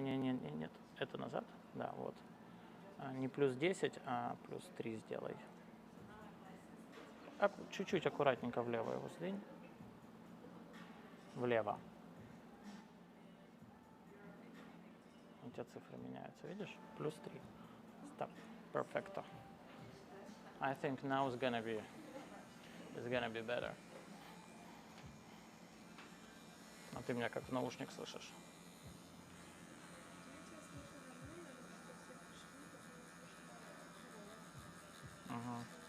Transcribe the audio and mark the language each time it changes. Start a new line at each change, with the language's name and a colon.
Russian: Нет, это назад. Да, вот. Не плюс 10, а плюс 3 сделай. Чуть-чуть аккуратненько влево его сдвинь. Влево. У тебя цифры меняются, видишь? Плюс 3.
English: Stop.
Spanish: Perfecto.
English: I think now it's gonna be better.
Russian: ты меня как в наушник слышишь? Я тебя слышу нормально, но как-то все пришли, потом не слышно Мгм.